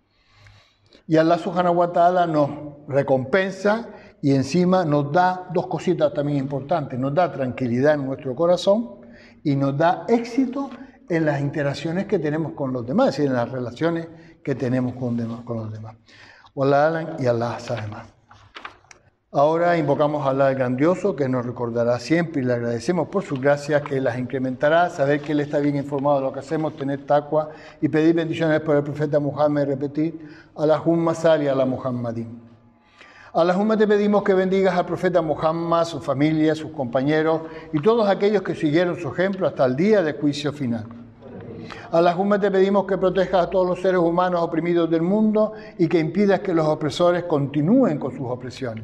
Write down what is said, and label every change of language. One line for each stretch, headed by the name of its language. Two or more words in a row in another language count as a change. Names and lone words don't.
Spanish: Y Allah
Arabic: سبحانه وتعالى
Spanish: nos recompensa y encima nos da 2 cositas también importantes. Nos da tranquilidad en nuestro corazón y nos da éxito en las interacciones que tenemos con los demás, es decir, en las relaciones que tenemos con los demás.
Arabic: والله أعلم
Spanish: y Allah sabe más. Ahora invocamos a Allah el grandioso, que nos recordará siempre y le agradecemos por sus gracias, que las incrementará, saber que Él está bien informado de lo que hacemos, tener taqwa y pedir bendiciones por el profeta Muhammad y repetir
Arabic: اللهم صل على محمد.
Spanish: Allahumma te pedimos que bendigas al profeta Muhammad, su familia, sus compañeros y todos aquellos que siguieron su ejemplo hasta el día del juicio final. Allahumma te pedimos que protejas a todos los seres humanos oprimidos del mundo y que impidas que los opresores continúen con sus opresiones.